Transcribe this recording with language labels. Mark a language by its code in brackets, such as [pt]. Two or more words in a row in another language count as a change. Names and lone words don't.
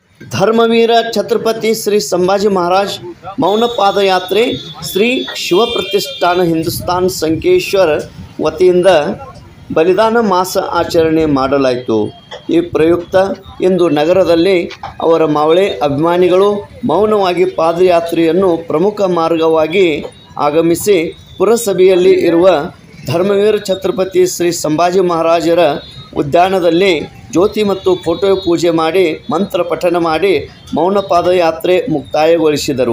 [kn] ಧರ್ಮವೀರ ಛತ್ರಪತಿ ಶ್ರೀ ಸಂಭಾಜಿ ಮಹಾರಾಜ ಮೌನ ಪಾದಯಾತ್ರೆ ಶ್ರೀ ಶಿವಪ್ರತಿಷ್ಠಾನ ಹಿಂದೂಸ್ತಾನ್ ಸಂಕೇಶ್ವರ ವತಿಯಿಂದ ಬಲಿದಾನ ಮಾಸ ಆಚರಣೆ ಮಾಡಲಾಯಿತು। ಈ ಪ್ರಯುಕ್ತ ಇಂದು ನಗರದಲ್ಲಿ ಅವರ ಮಾವಳೆ ಅಭಿಮಾನಿಗಳು ಮೌನವಾಗಿ ಪಾದಯಾತ್ರೆಯನ್ನು ಪ್ರಮುಖ ಮಾರ್ಗವಾಗಿ ಆಗಮಿಸಿ ಪುರಸಭೆಯಲ್ಲಿ ಇರುವ ಧರ್ಮವೀರ ಛತ್ರಪತಿ ಶ್ರೀ ಸಂಭಾಜಿ ಮಹಾರಾಜರ ಉದ್ಯಾನದಲ್ಲಿ ಜ್ಯೋತಿ ಮತ್ತು ಫೋಟೋ ಪೂಜೆ ಮಾಡಿ ಮಂತ್ರ ಪಠಣ ಮಾಡಿ ಮೌನ ಪಾದಯಾತ್ರೆ ಮುಕ್ತಾಯಗೊಳಿಸಿದರು।